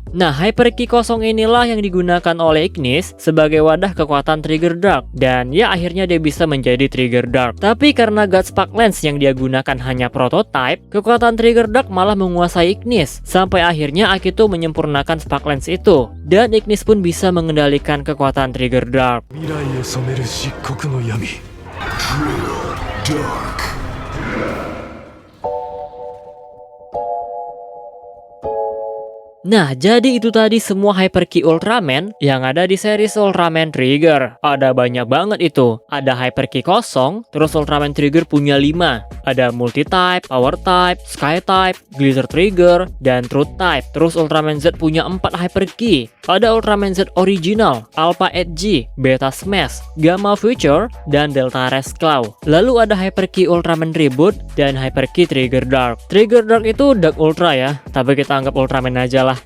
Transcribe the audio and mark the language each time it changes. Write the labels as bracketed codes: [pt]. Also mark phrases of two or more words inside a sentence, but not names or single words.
[id] Nah, Hyper Ki kosong inilah yang digunakan oleh Ignis sebagai wadah kekuatan Trigger Dark. Dan ya akhirnya dia bisa menjadi Trigger Dark. Tapi karena God Spark Lens yang dia gunakan hanya prototype, kekuatan Trigger Dark malah menguasai Ignis. Sampai akhirnya Akito menyempurnakan Spark Lens itu. Dan Ignis pun bisa mengendalikan kekuatan Trigger Dark. [ja] 未来へ染める漆黒の闇 Trigger Dark. [id] Nah, jadi itu tadi semua Hyper Ki Ultraman yang ada di series Ultraman Trigger. Ada banyak banget itu. Ada Hyper Ki kosong, terus Ultraman Trigger punya 5. Ada Multi-Type, Power-Type, Sky-Type, Glitter Trigger, dan Truth-Type. Terus Ultraman Z punya 4 Hyper Ki. Ada Ultraman Z Original, Alpha Edge, Beta Smash, Gamma Future, dan Delta Res Claw. Lalu ada Hyper Ki Ultraman Reboot dan Hyper Ki Trigger Dark. Trigger Dark itu Dark Ultra ya, tapi kita anggap Ultraman aja lah.